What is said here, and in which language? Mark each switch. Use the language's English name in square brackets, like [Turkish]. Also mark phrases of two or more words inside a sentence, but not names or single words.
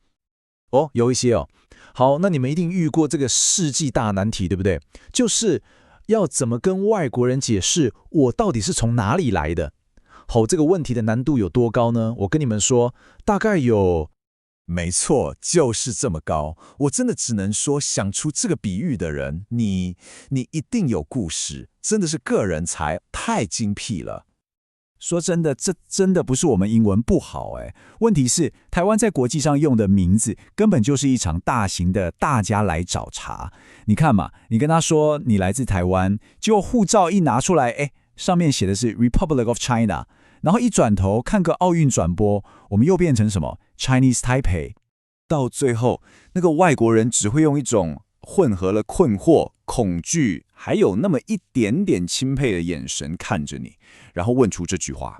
[Chinese] 哦，有一些哦。好，那你們一定遇過這個世紀大難題，對不對？就是要怎麼跟外國人解釋我到底是從哪裡來的？好，這個問題的難度有多高呢？我跟你們說，大概有。沒錯，就是這麼高。我真的只能說，想出這個比喻的人，你一定有故事，真的是個人才，太精闢了。說真的，這真的不是我們英文不好哎。問題是，台灣在國際上用的名字，根本就是一場大型的大家來找茬。你看嘛，你跟他說你來自台灣，結果護照一拿出來，上面寫的是 Republic of China，然後一轉頭看個奧運轉播，我們又變成什麼？ Chinese Taipei，到最後，那個外國人只會用一種混合了困惑、恐懼，還有那麼一點點欽佩的眼神看着你，然後問出這句話。